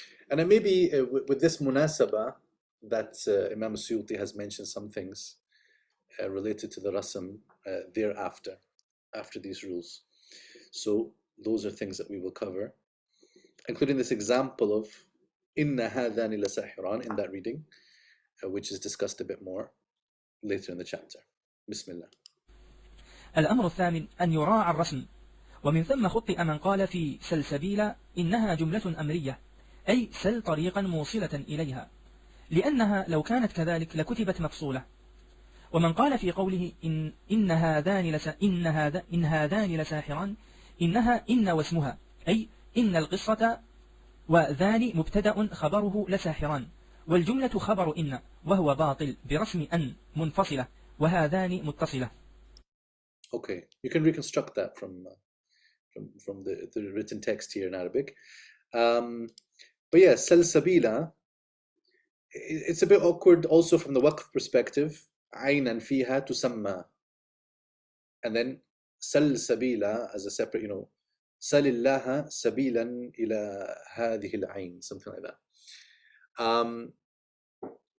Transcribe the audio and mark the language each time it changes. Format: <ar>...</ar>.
<en>And then maybe with this munasaba that Imam al-Suyuti has mentioned some things related to the rasm thereafter, after these rules. So those are things that we will cover, including this example of</en> <ar>inna hadhani lasahiran</ar> <en>in that reading, which is discussed a bit more later in the chapter. Bismillah.</en> <ar>الأمر الثامن أن يراعى الرسم، ومن ثم خطئ من قال في سلسبيل إنها جملة أمرية، أي سل طريقا موصلة إليها، لأنها لو كانت كذلك لكتبت مفصولة. ومن قال في قوله إن هذان لساحران، إنها إن واسمها، أي إن القصة، وذان مبتدأ خبره لساحران، والجملة خبر إن، وهو باطل برسم أن منفصلة، وهذان متصلة.</ar> <en>Okay, you can reconstruct that from the written text here in Arabic. But yeah, salsabila, it's a bit awkward also from the waqf perspective.</en> <ar>عينا فيها تسمى,</ar> <en>and then salsabila as a separate,</en> <ar>سل الله سبيلا إلى هذه العين,</ar> <en>something like that.</en>